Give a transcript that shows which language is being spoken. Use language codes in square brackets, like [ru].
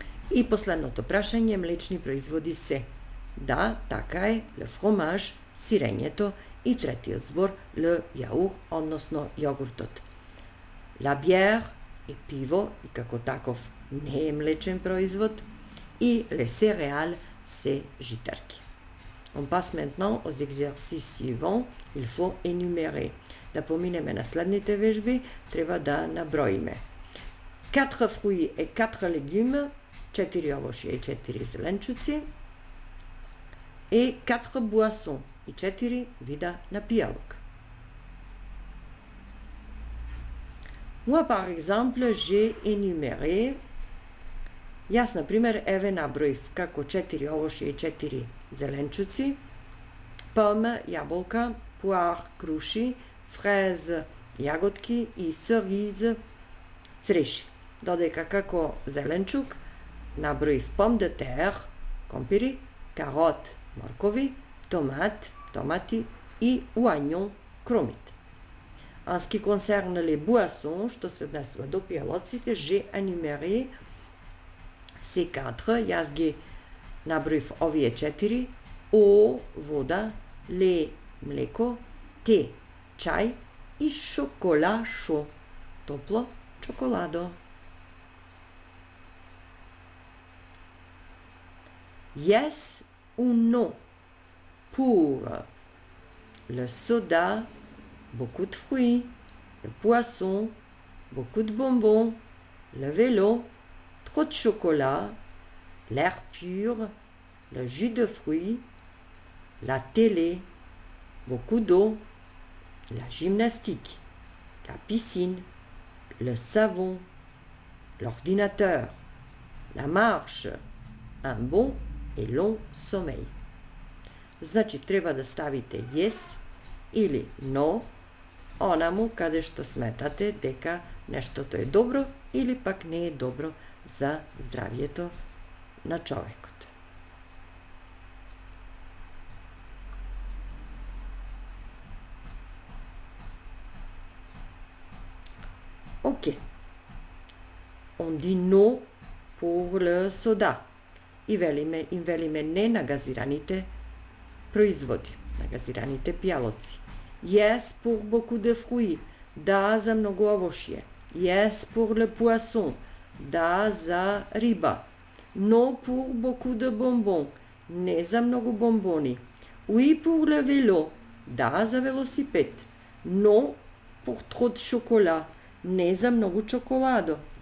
[mk] И последното прашање, млечни производи се. Да, така е, [fr] le fromage, [mk] сирењето, и третиот збор, [fr] le yaourt, [mk] односно јогуртот. [fr] La bière [mk] е пиво и како таков не е млечен производ и [fr] les céréales [mk] се житарки. [fr] On passe maintenant aux exercices suivants. Il faut énumérer. [mk] Да поминеме на следните вежби, треба да наброиме. [fr] 4 fruits et 4 légumes, [mk] 4 овошја и 4 зеленчуци, [fr] et 4 boissons, [mk] и 4 вида напијалок. [fr] Moi, par exemple, j'ai énuméré. [mk] Јас, например, еве наброив како 4 овошја и 4 зеленчуци, поме, јаболка, пуар, круши, фрез, јаготки и cerise, цреши. додека како зеленчук наброив пом де тер, компири, карот, моркови, tomati и oignon, кромит. [fr] En ce qui concerne les boissons, [mk] што се однесува до пијалоците, [fr] j'ai énuméré ces 4. [mk] Јас ги наброив овие 4. Eau, вода, lait, млеко, те, чај и chocolat chaud, топло чоколадо. [fr] Yes ou non pour le soda, beaucoup de fruits, le poisson, beaucoup de bonbons, le vélo, trop de chocolat, l'air pur, le jus de fruits, la télé, beaucoup d'eau, la gymnastique, la piscine, le savon, l'ordinateur, la marche, un bon et long sommeil. [mk] Значи, треба да ставите yes или no онаму каде што сметате дека нештото е добро или пак не е добро за здравието на човекот. [fr] Ok. On dit no pour le soda. [mk] И велиме не на газираните производи, на газираните пијалоци. [fr] Yes pour beaucoup de fruits, [mk] да за многу овошје. [fr] Yes pour le poisson, [mk] да за риба. [fr] No pour beaucoup de bonbons, [mk] не за многу бомбони. [fr] Oui pour le vélo, [mk] да за велосипед. [fr] No pour trop de chocolat, [mk] не за многу чоколадо.